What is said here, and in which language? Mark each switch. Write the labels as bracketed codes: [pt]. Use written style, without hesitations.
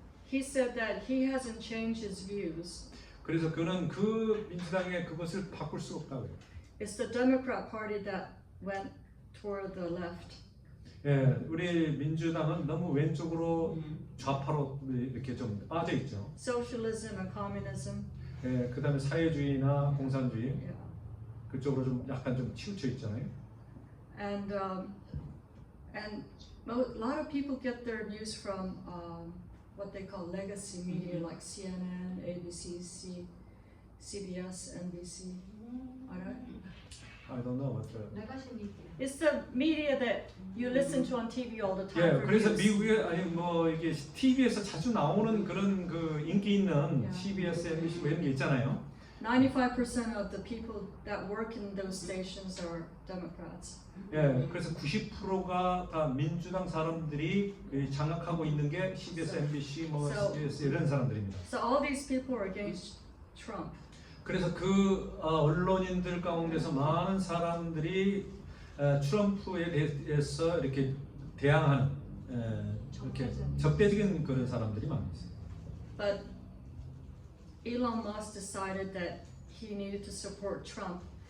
[en] he said that he hasn't changed his views. [ko] 그래서 그는 그 민주당의 그것을 바꿀 수 없다고요. [en] It's the Democrat Party that went toward the left. [ko] 예, 우리 민주당은 너무 왼쪽으로 좌파로 이렇게 좀 빠져 있죠. [en] Socialism and communism. [ko] 예, 그다음에 사회주의나 공산주의 [en] Yeah. [ko] 그쪽으로 좀 약간 좀 치우쳐 있잖아요. [en] And a lot of people get their news from what they call legacy media, like CNN, ABC, CBS, NBC. Alright? I don't know what the. [ko] 레가시 미디어. [en] It's the media that you listen to on TV all the time. [ko] 예, [en] for [ko] 그래서 [en] news. [ko] 미국에 아니 뭐 이게 TV에서 자주 나오는 그런 그 인기 있는 [en] Yeah. [ko] CBS, MBC 뭐 이런 게 있잖아요. [en] 95% of the people that work in those stations are Democrats. [ko] 예, 그래서 90%가 다 민주당 사람들이 장악하고 있는 게 CBS, MBC, 뭐 [en] So- [ko] CBS 이런 사람들입니다. [en] So all these people are against Trump. [ko] 그래서 그 언론인들 가운데서 많은 사람들이 트럼프에 대해서 이렇게 대항하는 이렇게 적대적인 그런 사람들이 많이 있어요. [en] But Elon Musk decided that he needed to support Trump.